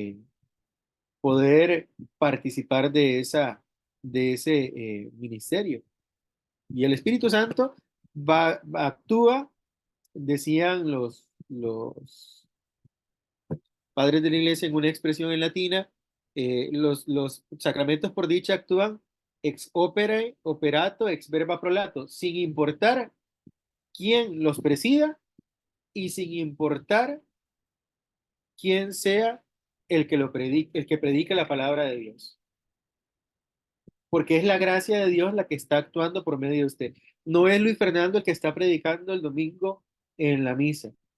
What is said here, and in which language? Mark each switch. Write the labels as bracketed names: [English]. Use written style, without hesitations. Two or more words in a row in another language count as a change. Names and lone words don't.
[Spanish] Poder participar de ese ministerio. Y el Espíritu Santo actúa, decían los padres de la iglesia en una expresión en latina, los sacramentos por dicha actúan [Latin] ex opere operato ex verba prolato, [Spanish] sin importar quién los presida y sin importar quién sea el que el que predique la palabra de Dios. Porque es la gracia de Dios la que está actuando por medio de usted. No es Luis Fernando el que está predicando el domingo en la misa.